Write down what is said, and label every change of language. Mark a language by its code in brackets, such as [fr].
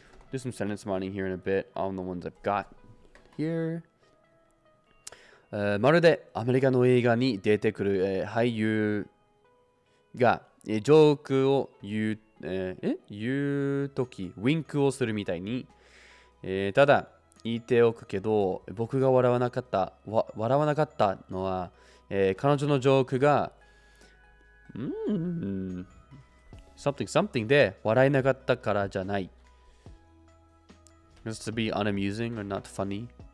[en] Do some sentence modding here in a bit on the ones I've got here. [ja] まるでアメリカの映画に出てくる、俳優が、ジョークを言うとき、ウィンクをするみたいに、ただ言っておくけど、僕が笑わなかったのは、彼女のジョークが、 [en] something [ja] で笑えなかったからじゃない。 [en] Just to be unamusing or not funny.